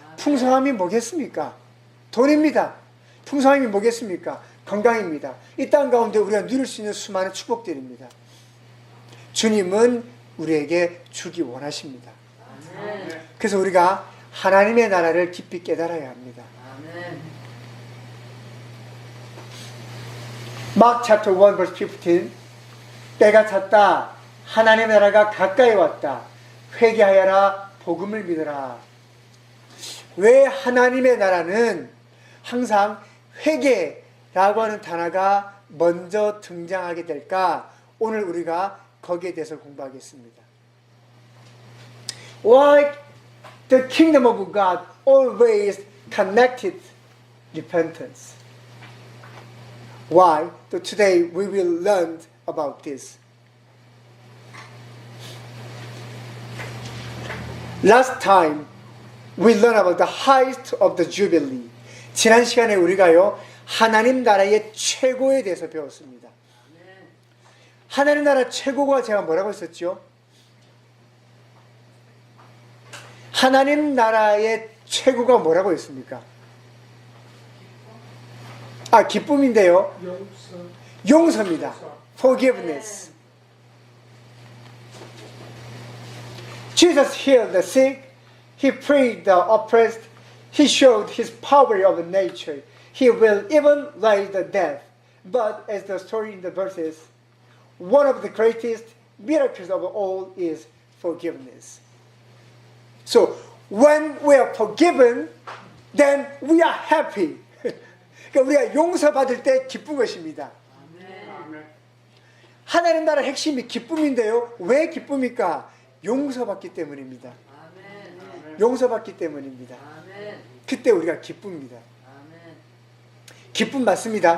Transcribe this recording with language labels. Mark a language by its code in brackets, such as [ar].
[ko] 풍성함이 뭐겠습니까? 돈입니다. 풍성함이 뭐겠습니까? 건강입니다. 이 땅 가운데 우리가 누릴 수 있는 수많은 축복들입니다. 주님은 우리에게 주기 원하십니다. 그래서 우리가 하나님의 나라를 깊이 깨달아야 합니다. [en] Mark chapter 1 verse 15 [ko] 때가 찼다. 하나님의 나라가 가까이 왔다. 회개하여라. 복음을 믿어라. 왜 하나님의 나라는 항상 회개라고 하는 단어가 먼저 등장하게 될까? 오늘 우리가 거기에 대해서 공부하겠습니다. [en] Why the kingdom of God always connected repentance? Why? So today we will learn about this. Last time we learned about the height of the Jubilee. [ko] 지난 시간에 우리가요 하나님 나라의 최고에 대해서 배웠습니다. 하나님 나라 최고가 제가 뭐라고 했었죠? 하나님 나라의 최고가 뭐라고 했습니까? 기쁨인데요. 용서입니다. Forgiveness. [en] Jesus healed the sick. He freed the oppressed. He showed his power of nature. He will even raise the dead. But as the story in the verses, one of the greatest miracles of all is forgiveness. So when we are forgiven, then we are happy. [ko] 그러니까 우리가 용서받을 때 기쁜 것입니다. 하나님 나라 핵심이 기쁨인데요. 왜 기쁨입니까? 용서받기 때문입니다. 용서받기 때문입니다. 그때 우리가 기쁩니다. 기쁨 맞습니다.